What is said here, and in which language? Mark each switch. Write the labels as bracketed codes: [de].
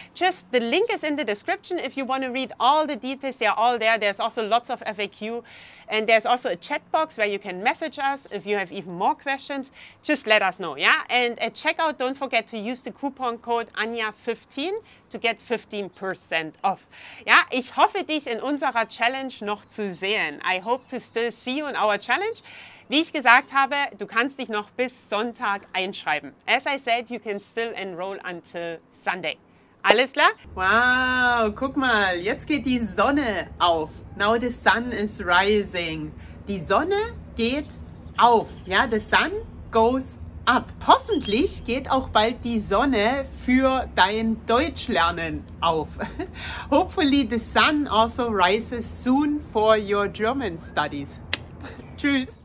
[en] Just the link is in the description if you want to read all the details. They're all there. There's also lots of FAQ. And there's also a chat box where you can message us if you have even more questions. Just let us know, yeah? And at checkout, don't forget to use the coupon code Anja15 to get 15% off. [de] Ja, ich hoffe, dich in unserer Challenge noch zu sehen. [en] I hope to still see you in our challenge. [de] Wie ich gesagt habe, du kannst dich noch bis Sonntag einschreiben. [en] As I said, you can still enroll until Sunday. [de] Alles klar? Wow, guck mal, jetzt geht die Sonne auf. [en] Now the sun is rising. [de] Die Sonne geht auf. Ja, [en] the sun goes up. [de] Hoffentlich geht auch bald die Sonne für dein Deutschlernen auf. [en] Hopefully the sun also rises soon for your German studies. Tschüss.